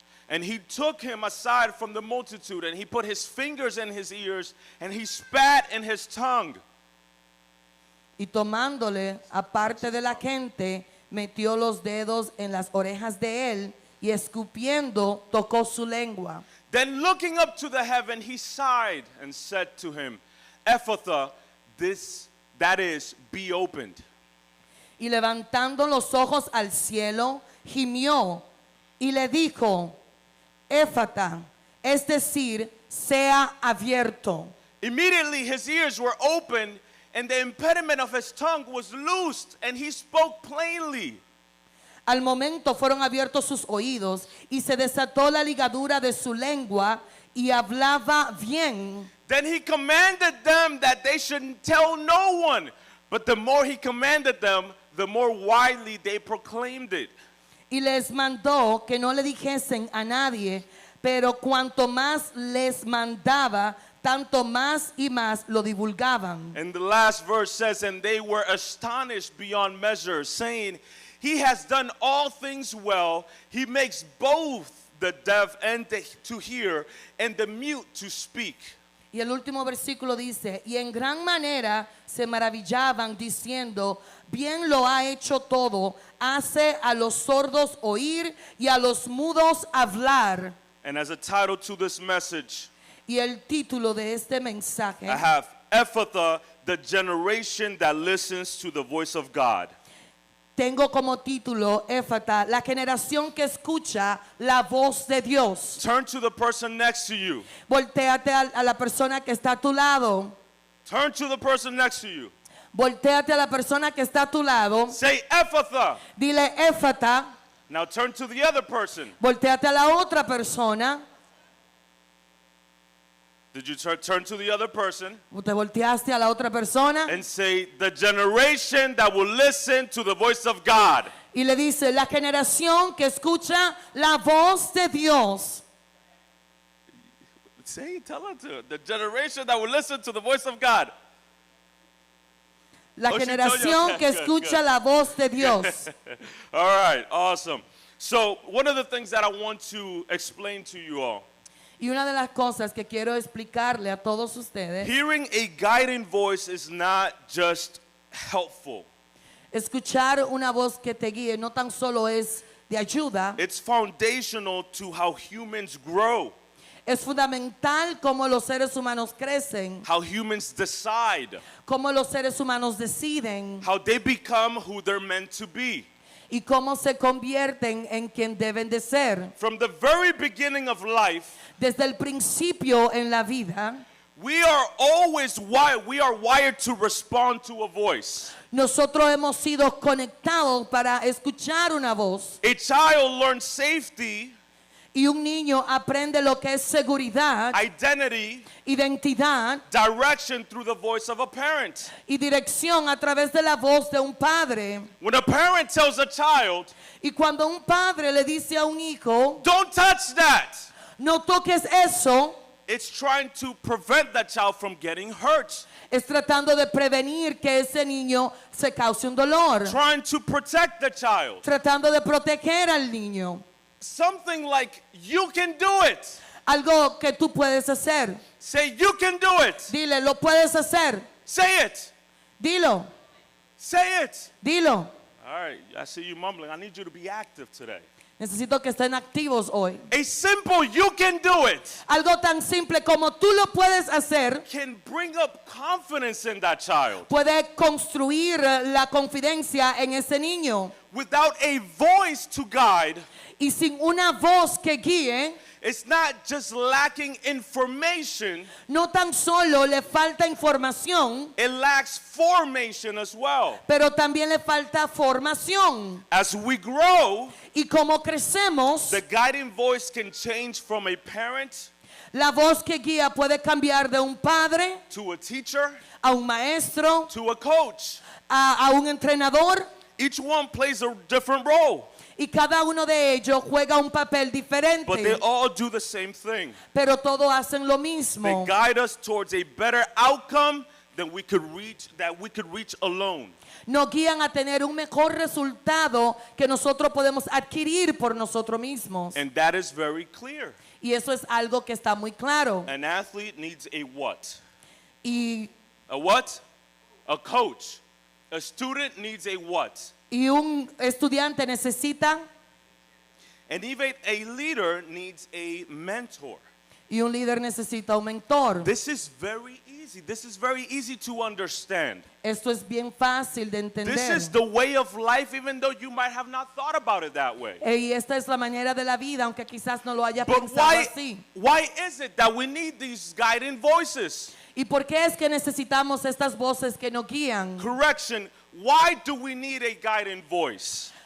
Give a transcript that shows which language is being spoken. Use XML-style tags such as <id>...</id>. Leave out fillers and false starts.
<en>And he took him aside from the multitude, and he put his fingers in his ears, and he spat in his tongue.</en> <es>Y tomándole aparte de la gente, metió los dedos en las orejas de él, y escupiendo tocó su lengua.</es> <en>Then looking up to the heaven, he sighed and said to him, Ephphatha, that is, be opened.</en> <es>Y levantando los ojos al cielo, gimió y le dijo, Éfata, es decir, sea abierto.</es> <en>Immediately his ears were opened, and the impediment of his tongue was loosed, and he spoke plainly.</en> <es>Al momento fueron abiertos sus oídos y se desató la ligadura de su lengua y hablaba bien.</es> <en>Then he commanded them that they should tell no one, but the more he commanded them, the more widely they proclaimed it.</en> <es>Y les mandó que no le dijesen a nadie, pero cuanto más les mandaba, tanto más y más lo divulgaban.</es> <en>And the last verse says, and they were astonished beyond measure, saying, he has done all things well. He makes both the deaf and to hear and the mute to speak.</en> <es>Y el último versículo dice, y en gran manera se maravillaban diciendo, bien lo ha hecho todo, hace a los sordos oír y a los mudos hablar.</es> <en>And as a title to this message,</en> <es>Y el título de este mensaje,</es> <en>I have Ephphatha, the generation that listens to the voice of God.</en> <es>tengo como título, Éfata, la generación que escucha la voz de Dios.</es> <en>Turn to the person next to you.</en> <es>Voltéate a la persona que está a tu lado.</es> <en>Turn to the person next to you.</en> <es>Voltéate a la persona que está a tu lado.</es> <en>Say Ephphatha.</en> <es>Dile, Éfata.</es> <en>Now turn to the other person.</en> <es>Voltéate a la otra persona.</es> <en>Did you turn to the other person</en> <es>Te volteaste a la otra persona</es> <en>and say, the generation that will listen to the voice of God?</en> <es>y le dice, la generación que escucha la voz de Dios.</es> <en>Say, tell her to. The generation that will listen to the voice of God.</en> <es>La</es> <en>Oh, she told you?</en> <es>generación</es> <en>Okay,</en> <es>que</es> <en>good,</en> <es>escucha</es> <en>good.</en> <es>la voz de Dios.</es> <en>All right, awesome. So, one of the things that I want to explain to you all,</en> <es>Y una de las cosas que quiero explicarle a todos ustedes,</es> <en>hearing a guiding voice is not just helpful,</en> <es>escuchar una voz que te guíe no tan solo es de ayuda,</es> <en>it's foundational to how humans grow,</en> <es>es fundamental cómo los seres humanos crecen,</es> <en>how humans decide,</en> <es>cómo los seres humanos deciden</es> <en>how they become who they're meant to be.</en> <es>y cómo se convierten en quien deben de ser.</es> <en>From the very beginning of life,</en> <es>Desde el principio en la vida,</es> <en>we are always wired, we are wired to respond to a voice.</en> <es>nosotros hemos sido conectados para escuchar una voz.</es> <en>A child learns safety,</en> <es>Y un niño aprende lo que es seguridad,</es> <en>identity,</en> <es>identidad</es> <en>direction through the voice of a parent.</en> <es>y dirección a través de la voz de un padre.</es> <en>When a parent tells a child,</en> <es>Y cuando un padre le dice a un hijo,</es> <en>don't touch that,</en> <es>no toques eso,</es> <en>it's trying to prevent that child from getting hurt,</en> <es>es tratando de prevenir que ese niño se cause un dolor,</es> <en>trying to protect the child.</en> <es>tratando de proteger al niño.</es> <en>Something like, you can do it.</en> <es>Algo que tú puedes hacer.</es> <en>Say, you can do it.</en> <es>Dile, lo puedes hacer.</es> <en>Say it.</en> <es>Dilo,</es> <en>Say it.</en> <es>dilo.</es> <en>All right, I see you mumbling. I need you to be active today.</en> <es>Necesito que estén activos hoy.</es> <en>A simple, you can do it,</en> <es>Algo tan simple como tú lo puedes hacer</es> <en>can bring up confidence in that child.</en> <es>puede construir la confidencia en ese niño.</es> <en>Without a voice to guide,</en> <es>Y sin una voz que guíe,</es> <en>it's not just lacking information,</en> <es>no tan solo le falta información,</es> <en>it lacks formation as well.</en> <es>pero también le falta formación.</es> <en>As we grow,</en> <es>Y como crecemos,</es> <en>the guiding voice can change from a parent</en> <es>la voz que guía puede cambiar de un padre</es> <en>to a teacher</en> <es>a un maestro,</es> <en>to a coach.</en> <es>a un entrenador,</es> <en>Each one plays a different role,</en> <es>y cada uno de ellos juega un papel</es> <en>but they</en> <es>diferente,</es> <en>all do the same thing.</en> <es>pero todos hacen lo</es> <en>They</en> <es>mismo.</es> <en>guide us towards a better outcome than we could reach alone.</en> <es>Nos guían a tener un mejor resultado que nosotros podemos adquirir por nosotros mismos.</es> <en>And that is very clear.</en> <es>Y eso es algo que está muy claro.</es> <en>An athlete needs a what?</en> <es>Y,</es> <en>A what? A coach. A student needs a what?</en> <es>y un estudiante necesita,</es> <en>And even a leader needs a mentor.</en> <es>y un líder necesita un mentor.</es> <en>This is very easy. This is very easy to understand.</en> <es>Esto es bien fácil de</es> <en>This</en> <es>entender.</es> <en>is the way of life, even though you might have not thought about it that way.</en> <es>Y esta es la manera de la vida, aunque quizás no lo haya</es> <en>But</en> <es>pensado así.</es> <en>why is it that we need these guiding voices?</en> <es>¿Y por qué es que necesitamos estas voces que nos guían?</es> <en>Correction, why do we need a guiding voice?</en>